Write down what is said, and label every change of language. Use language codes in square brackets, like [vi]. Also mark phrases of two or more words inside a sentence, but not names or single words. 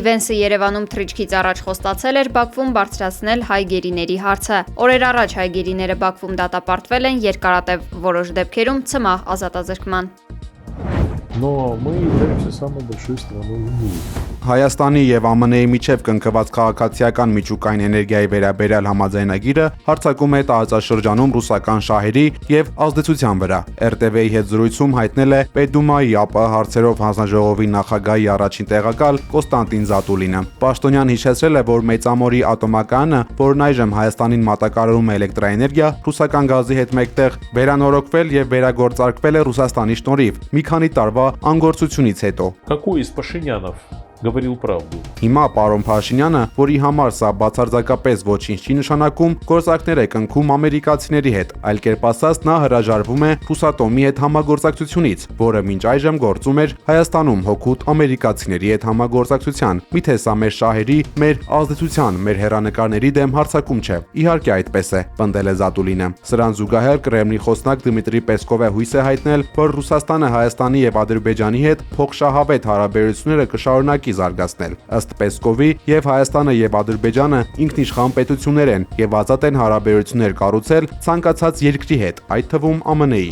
[hy] Vance-ը Երևանում թռիչքից առաջ խոստացել էր Բաքվում բարձրացնել հայ գերիների հարցը։ Օրեր առաջ հայ գերիները Բաքվում դատապարտվել են երկարատև որոշ դեպքերում ցմահ ազատազրկման։ [ru] Но мы являемся самой большой страной в мире. [hy] Հայաստանի եւ ԱՄՆ-ի միջև կնքված քաղաքացիական միջուկային էներգիայի վերաբերյալ համաձայնագիրը հարձակում է տարածաշրջանում ռուսական շահերի եւ ազդեցության վրա։ RTV-ի հետ զրույցում հայտնել է Պետդումայի ԱՊՀ հարցերով հանձնաժողովի նախագահի առաջին տեղակալ Կոստանտին Զատուլինը։ Պաշտոնյան հիշեցրել է, որ Մեծամորի ատոմակայանը, որն այժմ Հայաստանին մատակարարում է էլեկտրաէներգիա, ռուսական գազի հետ մեկտեղ վերանորոգվել եւ վերագործարկվել է Ռուսաստանի շնորհիվ մի քանի տարվա անգործությունից հետո։ [ru] Какой из Пашинянов говорил правду? [hy] Հիմա պարոն Փաշինյանը, որի համար սա բացարձակապես ոչինչ չի նշանակում, գործարքներ է կնքում ամերիկացիների հետ, այլ կերպ ասած նա հրաժարվում է Ռուսատոմի հետ համագործակցությունից, որը մինչ այժմ գործում էր Հայաստանում հօգուտ ամերիկացիների հետ համագործակցության։ Միթե սա մեր շահերի, մեր ազդեցության, մեր հեռանկարների դեմ հարձակում չէ։ Իհարկե այդպես է, պնդել է Զատուլինը։ Սրան զուգահեռ Կրեմլի խոսնակ Դմիտրի Պեսկովը հույս է հայտնել, որ Ռուսաստանը Հայաստանի եւ Ադրբեջանի հետ փոխշահավետ հարաբերությունները կշարունակի զարգացնել։ Ըստ Պեսկովի, եւ Հայաստանը եւ Ադրբեջանը ինքնիշխան պետություններ են եւ ազատ են հարաբերություններ կառուցել ցանկացած երկրի հետ, այդ թվում ԱՄՆ-ի։